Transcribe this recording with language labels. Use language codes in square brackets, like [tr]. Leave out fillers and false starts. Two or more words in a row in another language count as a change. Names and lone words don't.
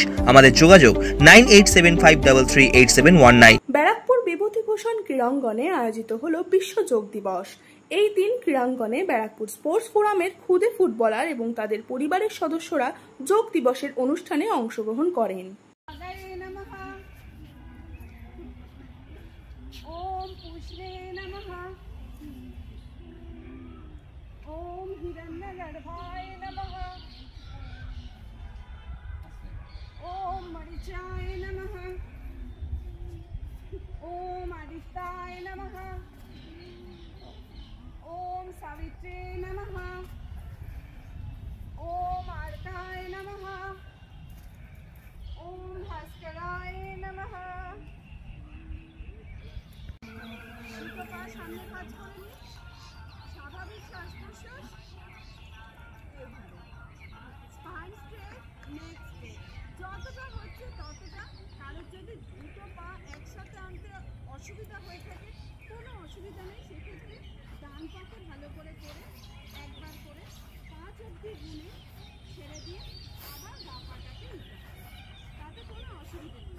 [bn] আমাদের যোগাযোগ 9875338719। ব্যারাকপুর বিভূতিভূষণ ক্রীড়াঙ্গনে আয়োজিত হলো বিশ্ব যোগ দিবস। এই দিন ক্রীড়াঙ্গনে ব্যারাকপুর স্পোর্টস ফোরামের খুদে ফুটবলার এবং তাদের পরিবারের সদস্যরা যোগ দিবসের অনুষ্ঠানে অংশগ্রহণ করেন। [sa] ओम पुष्णे नमः। ओम हिरण्यगर्भाय नमः। ओम मरीचाय नमः। ओम आदित्याय नमः। ओम सावित्रे नमः। ओम आर्ताय नमः। ओम भास्कराय नमः। [bn] সামনে কাজ করে নি, স্বাভাবিক শ্বাস প্রশ্বাস, [en] spine straight, neck straight, [bn] যতটা হচ্ছে ততটা। কারোর যদি দুটো পা একসাথে আনতে অসুবিধা হয়ে থাকে, কোনো অসুবিধা নেই, সেক্ষেত্রে ডান পাকে ভালো করে একবার করে 5 অবধি গুনে ছেড়ে দিয়ে আবার বাঁ পাটাকে নিতে হবে, তাতে কোনো অসুবিধা নেই।